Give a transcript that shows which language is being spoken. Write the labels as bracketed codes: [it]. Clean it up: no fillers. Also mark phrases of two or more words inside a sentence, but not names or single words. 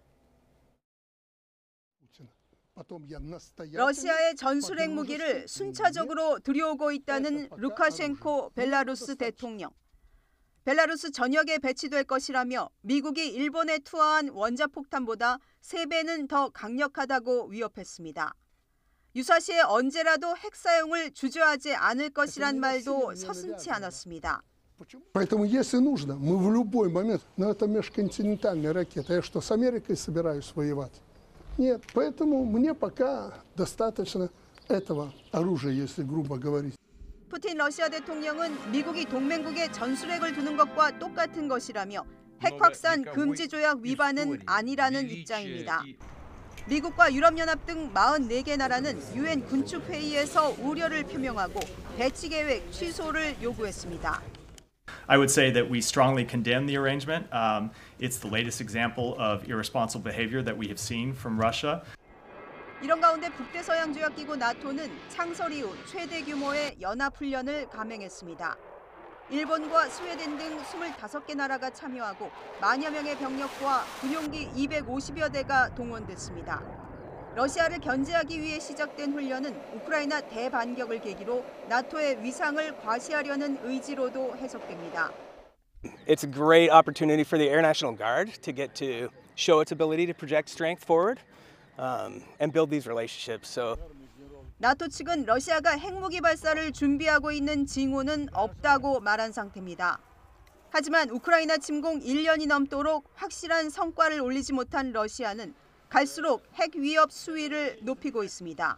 [ko] 러시아의 전술 핵무기를 순차적으로 들여오고 있다는 루카셴코 벨라루스 대통령. 벨라루스 전역에 배치될 것이라며 미국이 일본에 투하한 원자폭탄보다 3배는 더 강력하다고 위협했습니다. 유사시에 언제라도 핵 사용을 주저하지 않을 것이란 말도 서슴지 않았습니다. [ru] Поэтому, если нужно, мы в любой момент, но это межконтинентальная ракета. Я что, с Америкой собираюсь воевать? Нет, поэтому мне пока достаточно этого оружия, если грубо говорить. [ko] 푸틴 러시아 대통령은 미국이 동맹국에 전술핵을 두는 것과 똑같은 것이라며 핵 확산 금지 조약 위반은 아니라는 입장입니다. 미국과 유럽연합 등 44개 나라는 유엔 군축회의에서 우려를 표명하고 배치 계획 취소를 요구했습니다. [en] I would say that we strongly condemn the arrangement. It's the latest example of irresponsible behavior that we have seen from Russia. [ko] 이런 가운데 북대서양조약기구 나토는 창설 이후 최대 규모의 연합훈련을 감행했습니다. 일본과 스웨덴 등 25개 나라가 참여하고 만여 명의 병력과 군용기 250여 대가 동원됐습니다. 러시아를 견제하기 위해 시작된 훈련은 우크라이나 대반격을 계기로 나토의 위상을 과시하려는 의지로도 해석됩니다. [en] It's a great opportunity for the Air National Guard to get to show its ability to project strength forward and build these relationships. So [ko] 나토 측은 러시아가 핵무기 발사를 준비하고 있는 징후는 없다고 말한 상태입니다. 하지만 우크라이나 침공 1년이 넘도록 확실한 성과를 올리지 못한 러시아는 갈수록 핵 위협 수위를 높이고 있습니다.